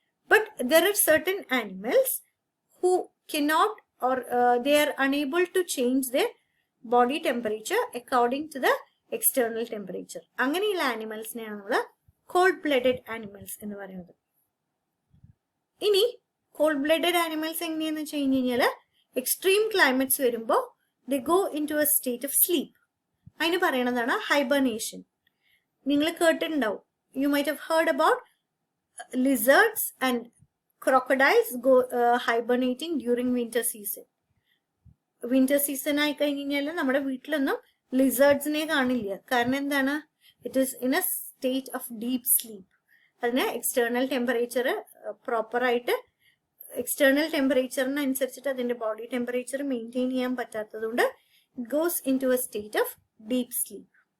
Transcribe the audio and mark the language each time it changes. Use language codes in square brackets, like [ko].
[en] But there are certain animals who cannot or they are unable to change their body temperature according to the external temperature. [ml] അങ്ങനെയുള്ള ആനിമൽസിനെയാണ് നമ്മൾ cold blooded animals എന്ന് പറയുന്നത്. ഇനി cold blooded animals എങ്ങനെയാന്ന് വെച്ച് കഴിഞ്ഞ് കഴിഞ്ഞാൽ എക്സ്ട്രീം ക്ലൈമറ്റ്സ് വരുമ്പോൾ [en] they go into a state of sleep. [ml] അതിന് പറയണതാണ് ഹൈബർനേഷൻ. നിങ്ങൾ കേട്ടിട്ടുണ്ടാവും, [en] you might have heard about lizards and crocodiles go hibernating during winter season. [ml] Winter season ആയി കഴിഞ്ഞാൽ നമ്മുടെ വീട്ടിലൊന്നും ലിസേർഡ്സിനെ കാണില്ല. കാരണം എന്താണ്? [en] It is in a state of deep sleep. [ml] അതിന് എക്സ്റ്റേണൽ ടെമ്പറേച്ചർ പ്രോപ്പറായിട്ട് എക്സ്റ്റേണൽ ടെമ്പറേച്ചറിനനുസരിച്ചിട്ട് അതിന്റെ ബോഡി ടെമ്പറേച്ചർ മെയിൻറ്റെയിൻ ചെയ്യാൻ പറ്റാത്തതുകൊണ്ട് [en] It goes into a state of deep sleep.